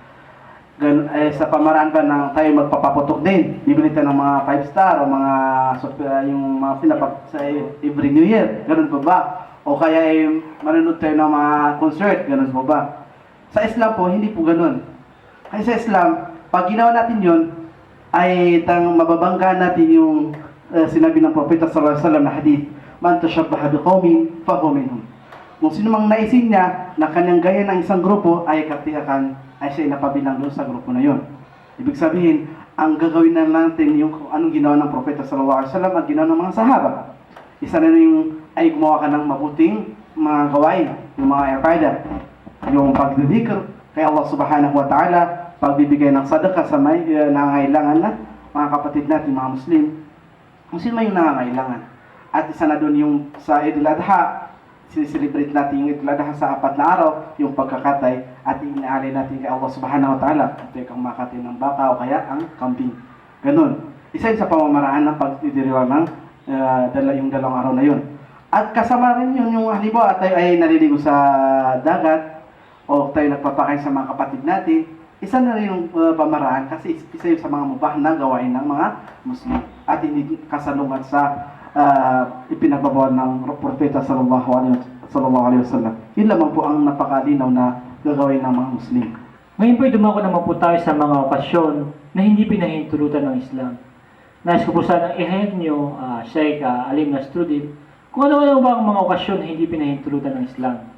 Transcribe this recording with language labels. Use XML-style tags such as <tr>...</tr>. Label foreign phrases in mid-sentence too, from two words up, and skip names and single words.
<tl>Sa pamaraan ba na tayo magpapaputok din, bibili tayo ng mga 5-star o mga yung mga pinapag sa</tl> <en>every New Year,</en> <tl>ganun pa ba? O kaya manonood tayo ng mga concert, ganun pa ba? Sa Islam po, hindi po ganun. Kasi sa Islam, pag ginawa natin yun, ay mababanggaan natin yung sinabi ng Propeta</tl> <ar>sallallahu alaihi wasallam</ar> <tl>na hadith,</tl> <ar>man tashabbaha biqaumin fahuwa minhum.</ar> <tl>Kung sino mang naisin niya na kanyang gaya ng isang grupo ay katiyakan ay siya napabilang doon sa grupo na yon. Ibig sabihin, ang gagawin na natin yung anong ginawa ng Propeta</tl> <ar>sallallahu alaihi wasallam</ar> <tl>at ginawa ng mga sahaba. Isa na yung ay gumawa ka ng mabuting mga gawain, yung mga ibadah, yung pagdidikr kay Allah</tl> <ar>subhanahu wa ta'ala,</ar> <tl>pagbibigay ng sadaka sa may nangangailangan na mga kapatid natin, mga Muslim, kung sino may yung nangangailangan. At isa na doon yung sa Eid al-Adha, sinicelebrate natin yung Eid al-Adha sa 4 na araw, yung pagkakatay at inaalay natin kay Allah</tl> <ar>subhanahu wa ta'ala.</ar> <tl>Ito yung kang makatay ng baka o kaya ang kambing. Ganun. Isa yun sa pamamaraan ng pagdidiriwang ng yung dalawang araw na yun. At kasama rin yun yung halimbawa tayo ay naliligo sa dagat o tayo nagpapakain sa mga kapatid natin. Isa na rin yung pamaraan kasi isa yun sa mga mubah na gawain ng mga Muslim at hindi kasalungat sa ipinagbabawal ng Propeta</tl> <ar>sallallahu alaihi wasallam.</ar> <tl>Yun lamang po ang napakalinaw na gagawin ng mga Muslim. Ngayon po, dumako naman po tayo sa mga okasyon na hindi pinahintulutan ng Islam. Nais ko po sanang i-help nyo, Sheikh Alim Nasruddin, kung ano-ano ba ang mga okasyon na hindi pinahintulutan ng Islam.</tl>